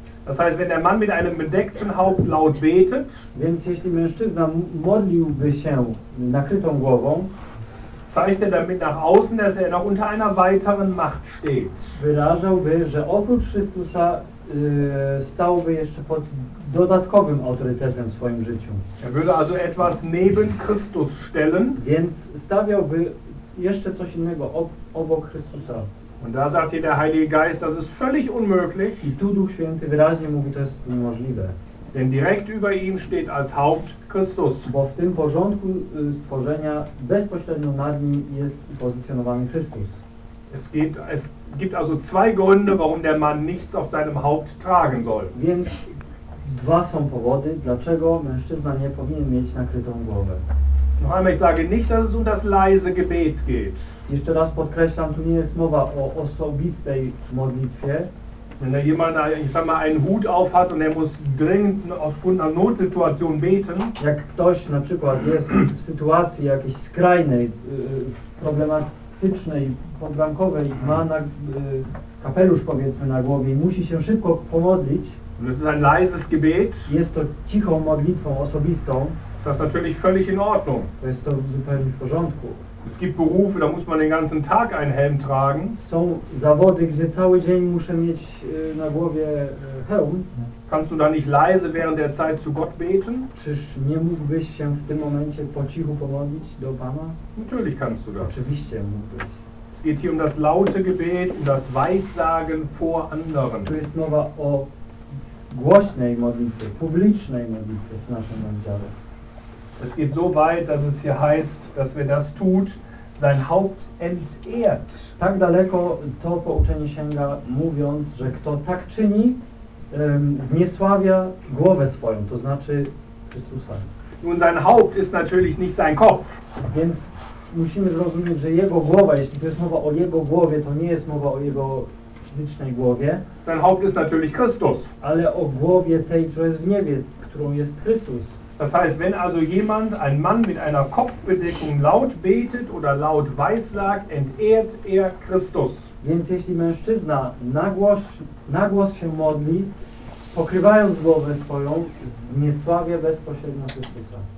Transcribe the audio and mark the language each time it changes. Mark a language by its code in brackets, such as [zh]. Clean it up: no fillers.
[de] Das heißt, wenn der Mann mit einem bedeckten Haupt laut betet, [pl] więc jeśli mężczyzna modliłby się nakrytą głową, [de] zeigt er damit nach außen, dass er noch unter einer weiteren Macht steht. [pl] Wyrażałby, że oprócz Chrystusa stałby jeszcze pod dodatkowym autorytetem w swoim życiu. [de] Er würde also etwas neben Christus stellen. [pl] Więc stawiałby jeszcze coś innego obok Chrystusa. [de] Und da sagt hier der Heilige Geist, das ist völlig unmöglich. [pl] I tu Duch Święty wyraźnie mówi, to jest niemożliwe. [de] Denn direkt über ihm steht als Haupt Christus. [pl] Bo w tym porządku stworzenia bezpośrednio nad nim jest pozycjonowany Chrystus. [de] Es gibt also zwei Gründe, warum der Mann nichts auf seinem Haupt tragen soll. [pl] Więc dwa są powody, dlaczego mężczyzna nie powinien mieć nakrytą głowę. [de] Noch einmal, ich sage nicht, dass es um das leise Gebet geht. [pl] Jeszcze raz podkreślam, tu nie jest mowa o osobistej modlitwie. [de] Wenn da jemand, ich sag mal, einen Hut auf hat und er muss dringend aufgrund einer Notsituation beten. [pl] Jak ktoś na przykład jest w sytuacji jakiejś skrajnej, problematycznej, podbrankowej, ma kapelusz powiedzmy na głowie i musi się szybko pomodlić. [de] Das ist ein leises Gebet. [pl] Jest to cichą modlitwą osobistą. [de] Ist das natürlich völlig in Ordnung. [pl] To jest to zupełnie w porządku. [de] Es gibt Berufe, da muss man den ganzen Tag einen Helm tragen. [pl] Są zawody, gdzie cały dzień muszę mieć na głowie hełm. [de] Kannst du da nicht leise während der Zeit zu Gott beten? [pl] Czyż nie mógłbyś się w tym momencie po cichu pomodlić do Pana? [de] Natürlich kannst du das. [pl] Oczywiście mógłbyś. [de] Es geht hier um das laute Gebet, um das Weissagen vor anderen. [pl] Tu jest mowa o głośnej modlitwie, publicznej modlitwie w naszym rozdziale. [de] Es geht so weit, dass es hier heißt, dass wer das tut, sein Haupt entehrt. [pl] Tak daleko to pouczenie sięga, mówiąc, że kto tak czyni, zniesławia głowę swoją, to znaczy Chrystusa. [de] Nun, sein Haupt ist natürlich nicht sein Kopf. [pl] Więc musimy zrozumieć, że jego głowa, jeśli to jest mowa o jego głowie, to nie jest mowa o jego fizycznej głowie. [de] Sein Haupt ist natürlich Christus. [pl] Ale o głowie tej, która jest w niebie, którą jest Chrystus. [de] Das heißt, wenn also jemand, ein Mann mit einer Kopfbedeckung laut betet oder laut weissagt, entehrt er Christus. [pl] Więc jeśli mężczyzna na głos się modli, pokrywając głowę swoją, zniesławia bezpośrednio Chrystusa.